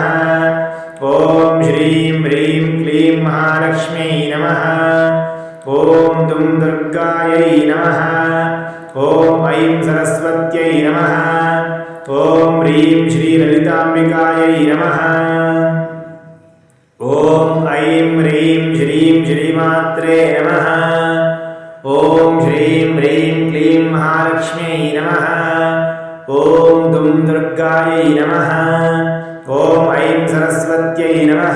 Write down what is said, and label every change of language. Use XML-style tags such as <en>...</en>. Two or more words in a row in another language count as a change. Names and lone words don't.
<sa>ॐ श्रीं ह्रीं क्लीं महालक्ष्म्यै नमः। ॐ दुं दुर्गायै नमः। ॐ ऐं सरस्वत्यै नमः। ॐ ह्रीं श्रीललिताम्बिकायै नमः। ఓం ఐం హ్రీం శ్రీం శ్రీమాత్రే నమః. ఓం హ్రీం హ్రీం క్లీం మహాలక్ష్మ్యై నమః. ఓం దుం దుర్గాయై నమః. ఓం ఐం సరస్వత్యై నమః.</sa>